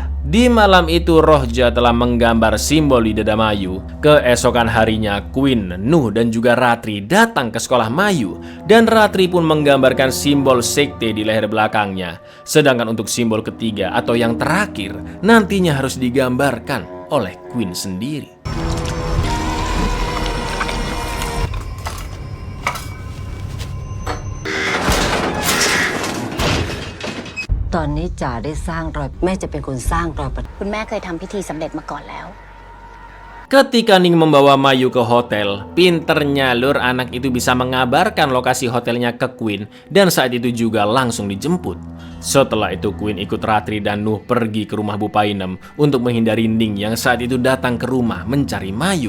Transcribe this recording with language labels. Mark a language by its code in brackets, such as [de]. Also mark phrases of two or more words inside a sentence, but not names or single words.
[id] Di malam itu roh Ja telah menggambar simbol di dada Mayu. Keesokan harinya Queen, Nuh dan juga Ratri datang ke sekolah Mayu dan Ratri pun menggambarkan simbol sekte di leher belakangnya. Sedangkan untuk simbol ketiga atau yang terakhir nantinya harus digambarkan oleh Queen sendiri. [th] ตอนนี้จ๋าได้สร้างรอยแม่จะเป็นคนสร้างรอยประ คุณแม่เคยทำพิธีสำเร็จมาก่อนแล้ว [id] Ketika Ning membawa Mayu ke hotel, pinternya Lur anak itu bisa mengabarkan lokasi hotelnya ke Queen dan saat itu juga langsung dijemput. Setelah itu Queen ikut Ratri dan Nuh pergi ke rumah Bu Painem untuk menghindari Ning yang saat itu datang ke rumah mencari Mayu.